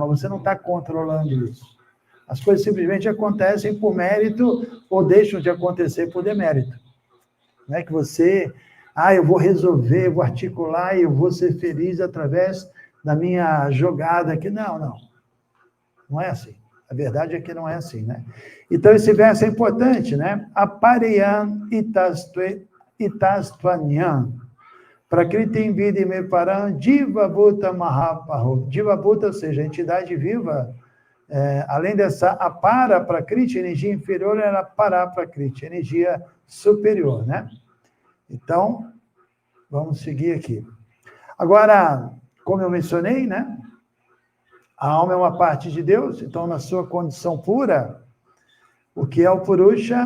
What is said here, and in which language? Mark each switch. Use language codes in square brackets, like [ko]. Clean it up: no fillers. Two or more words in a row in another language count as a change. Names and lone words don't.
[pt] Você não está controlando isso. As coisas simplesmente acontecem por mérito ou deixam de acontecer por demérito. Não é que você, eu vou resolver, eu vou articular e eu vou ser feliz através da minha jogada aqui. Não, não. Não é assim. A verdade é que não é assim, né? Então, esse verso é importante, né? [sa] Apareyan itastvanyan. Prakritim vidime param divabhuta mahapaho. Divabhuta, [pt] ou seja, a entidade viva, além dessa [sa] apara prakriti, [pt] energia inferior, ela [sa] para prakriti, [pt] energia superior, né? Então, vamos seguir aqui. Agora, como eu mencionei, né? A alma é uma parte de Deus, então, na sua condição pura, o que é o Purusha?